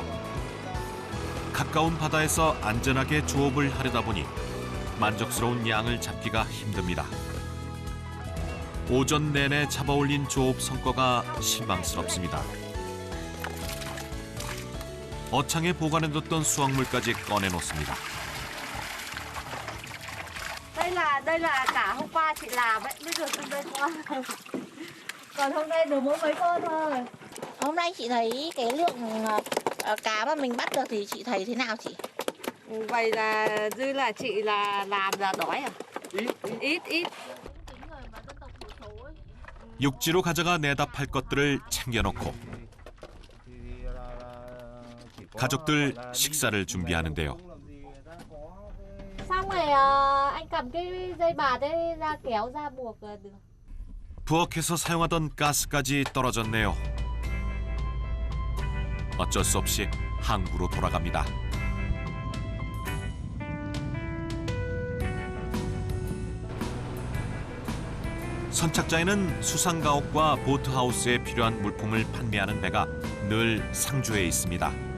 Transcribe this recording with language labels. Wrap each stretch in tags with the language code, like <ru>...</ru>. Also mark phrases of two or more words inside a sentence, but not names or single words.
<ko>가까운 바다에서 안전하게 조업을 하려다 보니 만족스러운 양을 잡기가 힘듭니다. 오전 내내 잡아올린 조업 성과가 실망스럽습니다. 어창에 보관해뒀던 수확물까지 꺼내놓습니다.</ko> <vi>Đây là cả hôm qua chị làm ấy, bây giờ từng đây qua. Còn hôm nay được mỗi mấy con thôi. Hôm nay chị thấy cái lượng cá mà mình bắt được thì chị thấy thế nào chị? Vậy là dư là chị là làm là đói à? Ít.</vi> <ko>육지로 가져가 내다 팔 것들을 챙겨놓고 가족들 식사를 준비하는데요.</ko> <vi>Xong rồi anh cầm cái dây bà đấy ra kéo ra buộc là được.</vi> <ko>부엌에서 사용하던 가스까지 떨어졌네요. 어쩔 수 없이 항구로 돌아갑니다. 선착장에는 수상가옥과 보트하우스에 필요한 물품을 판매하는 배가 늘 상주해 있습니다.</ko>